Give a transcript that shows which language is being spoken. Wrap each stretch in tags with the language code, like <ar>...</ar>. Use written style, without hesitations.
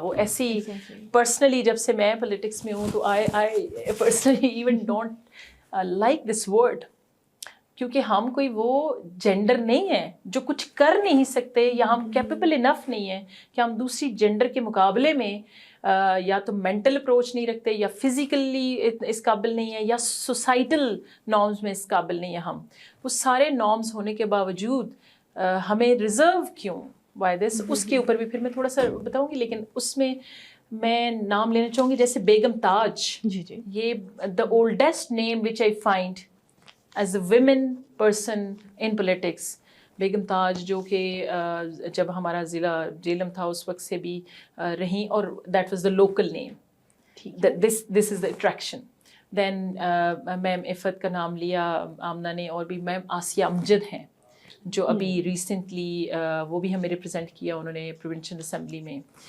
<ur>وہ ایسی پرسنلی جب سے میں پولیٹکس میں ہوں تو</ur> <en>I personally even don't like this word,</en> <ur>کیونکہ ہم کوئی وہ جینڈر نہیں ہے جو کچھ کر نہیں سکتے، یا ہم کیپیبل انف نہیں ہیں کہ ہم دوسری جینڈر کے مقابلے میں یا تو مینٹل اپروچ نہیں رکھتے، یا فزیکلی اس قابل نہیں ہے، یا سوسائٹل نارمز میں اس قابل نہیں ہے. ہم وہ سارے نارمز ہونے کے باوجود ہمیں ریزرو کیوں بائی دس، اس کے اوپر بھی پھر میں تھوڑا سا بتاؤں گی. لیکن اس میں میں نام لینا چاہوں گی جیسے بیگم تاج.</ur> <en>جی یہ the oldest name which I find as a women person in politics.</en> <ur>بیگم تاج جو کہ جب ہمارا ضلع جیلم تھا اس وقت سے بھی رہیں، اور</ur> <en>That was the local name. This is the attraction.</en> <ur>دین میم عفت کا نام لیا آمنہ نے، اور بھی میم آسیہ امجد ہیں جو ابھی ریسنٹلی وہ بھی ہمیں ریپرزینٹ کیا انہوں نے پروونشل اسمبلی میں.</ur>